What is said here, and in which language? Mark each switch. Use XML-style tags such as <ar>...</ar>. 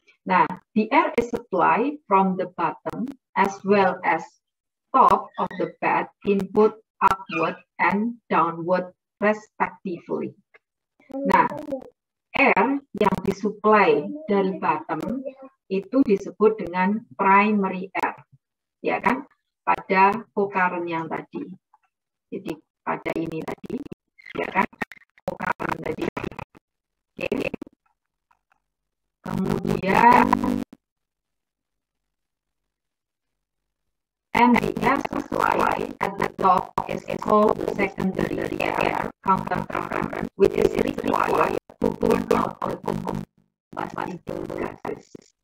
<en>Nah, the air is supplied from the bottom as well as top of the bed input upward and downward respectively.</en> <id>Nah, air yang disuplai dari bottom itu disebut dengan primary air, ya kan? Pada co-current yang tadi. Jadi pada ini tadi, ya kan? Co-current tadi. Oke. Kemudian</id> <en>and the air supply at the top is called the secondary air countercurrent, which is required to burn out the combustible gases.</en>